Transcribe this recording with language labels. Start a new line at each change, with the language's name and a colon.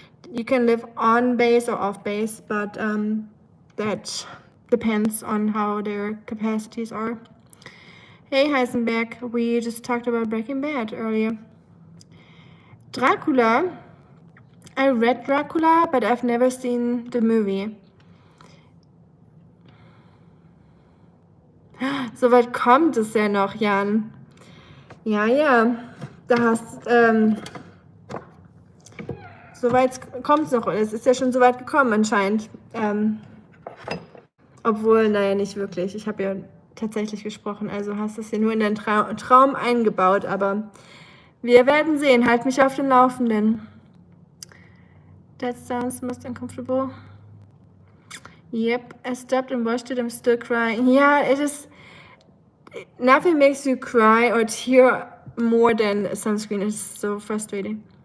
English: You can live on base or off base, but that depends on how their capacities are. Hey, Heisenberg, we just talked about Breaking Bad earlier. Dracula. I read Dracula, but I've never seen the movie.
German: Soweit kommt es ja noch, Jan. Ja. Da hast, soweit kommt es noch. Es ist ja schon so weit gekommen anscheinend. Obwohl, naja, nicht wirklich. Ich habe ja tatsächlich gesprochen. Also hast du es hier nur in deinen Traum eingebaut, aber wir werden sehen. Halt mich auf dem Laufenden.
English: That sounds most uncomfortable. Yep, I stopped and watched it. I'm still crying. Yeah, it is. Nothing makes you cry or tear more than sunscreen. It's so frustrating.